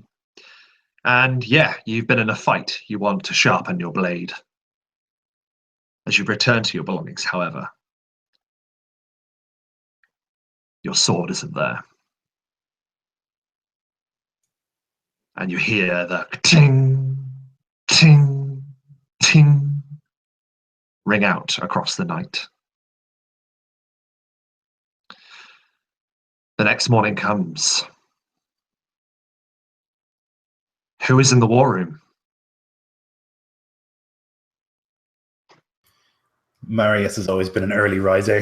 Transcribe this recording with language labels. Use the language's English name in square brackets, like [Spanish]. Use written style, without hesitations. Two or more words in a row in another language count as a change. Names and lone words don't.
[English] And yeah, you've been in a fight. You want to sharpen your blade. As you return to your belongings, however, your sword isn't there. And you hear the ting, ting, ting ring out across the night. The next morning comes. Who is in the war room? Marius has always been an early riser.